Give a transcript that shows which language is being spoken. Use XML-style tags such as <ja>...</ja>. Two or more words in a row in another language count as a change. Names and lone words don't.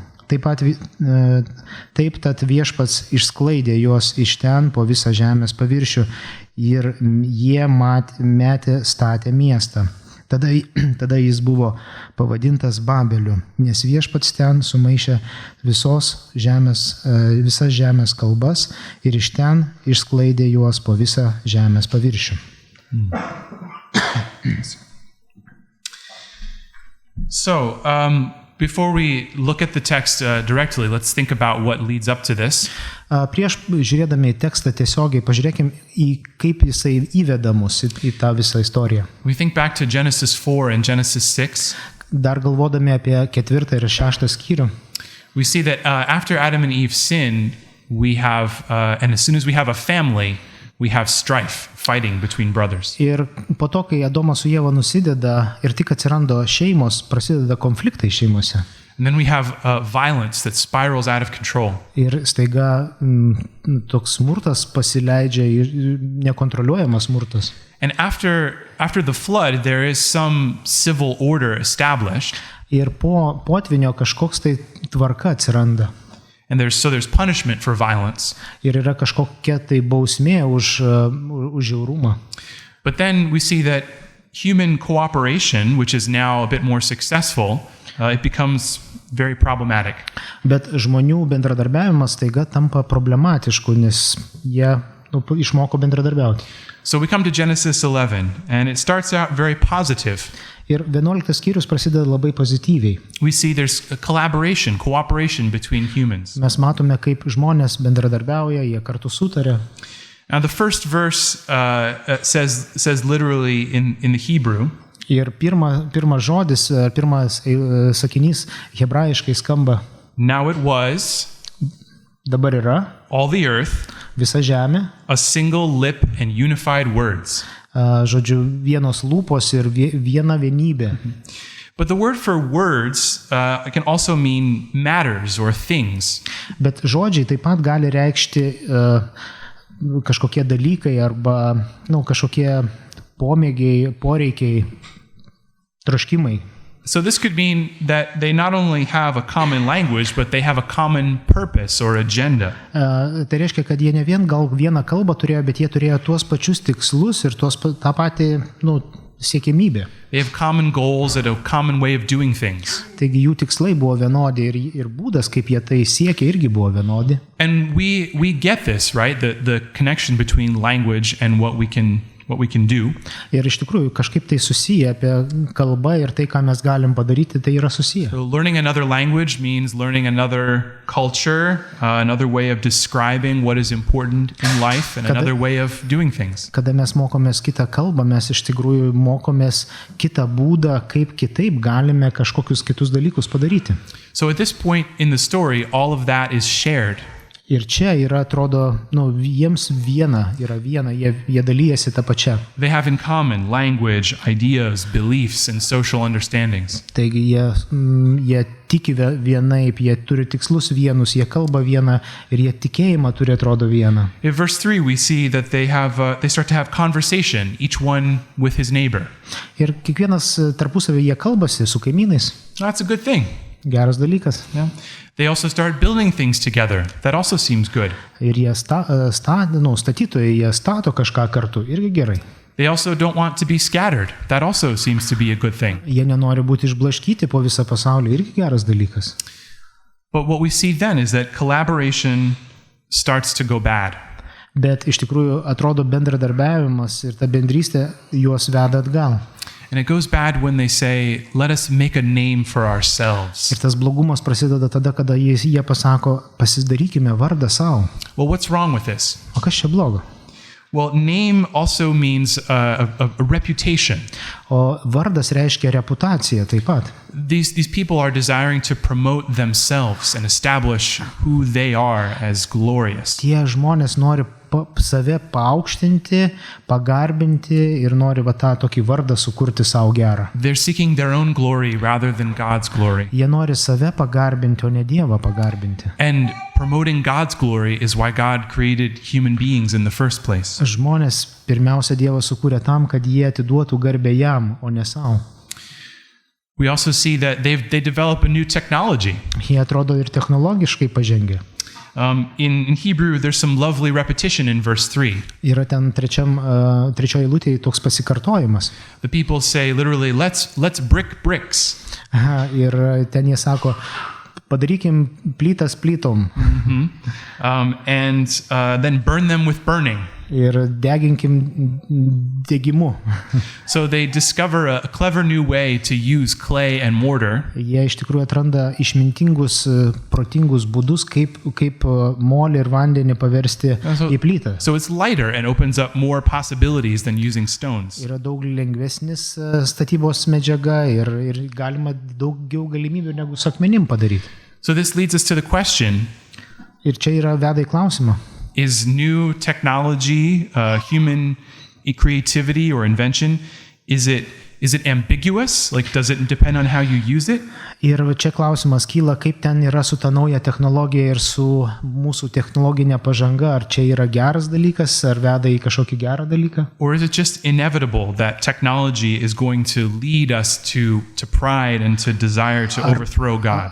<lt>Taip tad viešpats išsklaidė juos iš ten po visą žemės paviršių ir jie statė miestą. Tada jis buvo pavadintas Babeliu, nes viešpats ten sumaišė visas žemės kalbas ir iš ten išsklaidė juos po visą žemės paviršių.</lt> <en>So, before we look at the text directly, let's think about what leads up to this.</en> <lt>Prieš žiūrėdami į tekstą tiesiogiai, pažiūrėkim kaip jisai įveda mus į tą visą istoriją.</lt> <en>We think back to Genesis 4 and Genesis 6.</en> <lt>Dar galvodami apie 4 ir 6 skyrių.</lt> <en>We see that after Adam and Eve sin, we have, and as soon as we have a family, we have strife, fighting between brothers.</en> <lt>Ir po to, kai Adomas su Ieva nusideda ir tik atsiranda šeimos, prasideda konfliktai šeimose.</lt> <en>And then we have violence that spirals out of control.</en> <lt>Ir staiga toks smurtas pasileidžia ir nekontroliuojamas smurtas.</lt> <en>And after the flood, there is some civil order established.</en> <lt>Ir po potvynio kažkoks tai tvarka atsiranda.</lt> <en>And there's punishment for violence.</en> <lt>Ir yra kažkokia tai bausmė už žiaurumą.</lt> <en>But then we see that human cooperation, which is now a bit more successful, it becomes very problematic.</en> <lt>Bet žmonių bendradarbiavimas staiga tampa problematišku, nes jie išmoko bendradarbiauti.</lt> <en>So we come to Genesis 11, and it starts out very positive.</en> <lt>Ir 11 skyrius prasideda labai pozityviai.</lt> <en>We see there's a cooperation between humans.</en> <lt>Mes matome, kaip žmonės bendradarbiauja, jie kartu sutarė.</lt> <en>Now the first verse says literally in the Hebrew.</en> <lt>Ir pirmas žodis, pirmas sakinys hebrajiškai skamba.</lt> <en>Now it was.</en> <lt>Dabar yra.</lt> <en>All the earth.</en> <lt>Visa žemė.</lt> <en>A single lip and unified words.</en> <lt>Žodžiu, vienos lūpos ir viena vienybė.</lt> <en>But the word for words can also mean matters or things.</en> <lt>Bet žodžiai taip pat gali reikšti kažkokie dalykai arba kažkokie pomėgiai, poreikiai, troškimai.</lt> <en>So this could mean that they not only have a common language, but they have a common purpose or agenda.</en> <lt>Tai reiškia, kad jie ne vien gal vieną kalbą turėjo, bet jie turėjo tuos pačius tikslus ir tą patį siekimybę.</lt> <en>They have common goals and a common way of doing things.</en> <lt>Taigi jų tikslai buvo vienodi ir būdas, kaip jie tai siekia, irgi buvo vienodi.</lt> <en>And we get this, right? The connection between language and what we can do.</en> <lt>Ir iš tikrųjų kažkaip tai susiję apie kalbą ir tai, ką mes galim padaryti, tai yra susiję.</lt> <en>So learning another language means learning another culture, another way of describing what is important in life, and another way of doing things.</en> <lt>Kada mes mokomės kitą kalbą, mes iš tikrųjų mokomės kitą būdą, kaip kitaip galime kažkokius kitus dalykus padaryti.</lt> <en>So at this point in the story, all of that is shared.</en> <lt>Ir čia yra, atrodo, jiems yra viena, jie dalyjasi tą pačią.</lt> <en>They have in common language, ideas, beliefs, and social understandings.</en> <lt>Taigi jie tiki vienaip, jie turi tikslus vienus, jie kalba vieną ir jie tikėjimą turi, atrodo, vieną.</lt> <en>In verse 3 we see that they start to have conversation, each one with his neighbor.</en> <lt>Ir kiekvienas tarpusavį jie kalbasi su kaimynais.</lt> <en>That's a good thing.</en> <lt>Geras dalykas.</lt> <en>Yeah. They also start building things together. That also seems good.</en> <lt>Ir jie statytojai, jie stato kažką kartu. Irgi gerai.</lt> <en>They also don't want to be scattered. That also seems to be a good thing.</en> <lt>Jie nenori būti išblaškyti po visą pasaulį. Irgi geras dalykas.</lt> <en>But what we see then is that collaboration starts to go bad.</en> <lt>Bet iš tikrųjų atrodo bendradarbiavimas ir ta bendrystė juos veda atgal.</lt> <en>And it goes bad when they say, let us make a name for ourselves.</en> <lt>Ir tas blogumas prasideda tada, kada jie pasako, pasidarykime vardą savo.</lt> <en>Well, what's wrong with this?</en> <lt>O kas čia blogo?</lt> <en>Well, name also means a reputation.</en> <lt>O vardas reiškia reputaciją taip pat.</lt> <en>These people are desiring to promote themselves and establish who they are as glorious.</en> <lt>Tie žmonės nori save paaukštinti, pagarbinti ir nori tą tokį vardą sukurti savo gerą.</lt> <en>They're seeking their own glory rather than God's glory.</en> <lt>Jie nori save pagarbinti, o ne Dievą pagarbinti.</lt> <en>And promoting God's glory is why God created human beings in the first place.</en> <lt>Žmonės pirmiausia Dievas sukūrė tam, kad jie atiduotų garbę jam, o ne savo.</lt> <en>We also see that they develop a new technology.</en> <lt>Jie atrodo ir technologiškai pažengę.</lt> <en>In Hebrew, there's some lovely repetition in verse 3.</en> <lt>Yra ten trečioje eilutėje toks pasikartojimas.</lt> <en>The people say literally, let's brick bricks.</en> <lt>Ir ten jie sako, padarykim plytas plytom.</lt> <en>And then burn them with burning.</en> <lt>Ir deginkim degimu.</lt> <en>So they discover a clever new way to use clay and mortar.</en> <lt>Jie iš tikrųjų atranda išmintingus, protingus būdus, kaip molį ir vandenį paversti į plytą.</lt> <en>So it's lighter and opens up more possibilities than using stones.</en> <lt>Yra daug lengvesnis statybos medžiaga ir galima daugiau galimybių negu su akmenim padaryti.</lt> <en>So this leads us to the question.</en> <lt>Ir čia yra veda į klausimą.</lt> <en>Is new technology, human creativity or invention, is it ambiguous? Like, does it depend on how you use it?</en> <lt>Ir čia klausimas kyla, kaip ten yra su ta nauja technologija ir su mūsų technologinė pažanga. Ar čia yra geras dalykas, ar veda į kažkokį gerą dalyką?</lt> <en>Or is it just inevitable that technology is going to lead us to pride and to desire to overthrow God?</en>